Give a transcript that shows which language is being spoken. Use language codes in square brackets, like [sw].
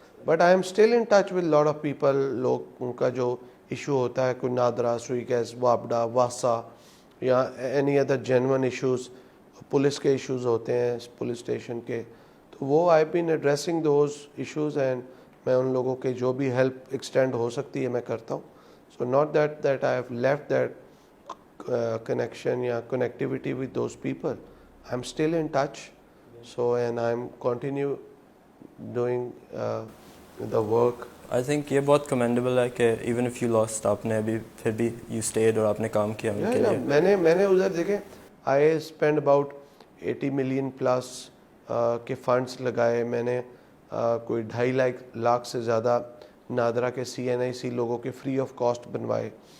[en] But I am still in touch with lot of people. [ur] لوگ ان کا جو issue ہوتا ہے, کوئی نادرا, سوئی گیس, وابڈا, واسا, یا [en] any other genuine issues, [ur] police کے ایشوز ہوتے ہیں, پولیس اسٹیشن کے, تو وہ [en] I been addressing those issues, [ur] اینڈ میں ان لوگوں کے جو بھی ہیلپ ایکسٹینڈ ہو سکتی ہے میں کرتا ہوں. [en] So not that I have left that connection یا connectivity with those people. I'm still in touch, so and I'm continue doing the work. I think [ur] یہ بہت کمینڈیبل ہے کہ [en] even if you lost, [ur] آپ نے ابھی پھر بھی [en] you stayed [ur] اور آپ نے کام کیا ان کے لیے. میں نے ادھر دیکھیں, [en] I spent about 80 million plus [ur] کے فنڈس لگائے. میں نے کوئی 2.5 لاکھ سے زیادہ نادرا کے CNIC لوگوں کے فری آف کاسٹ بنوائے.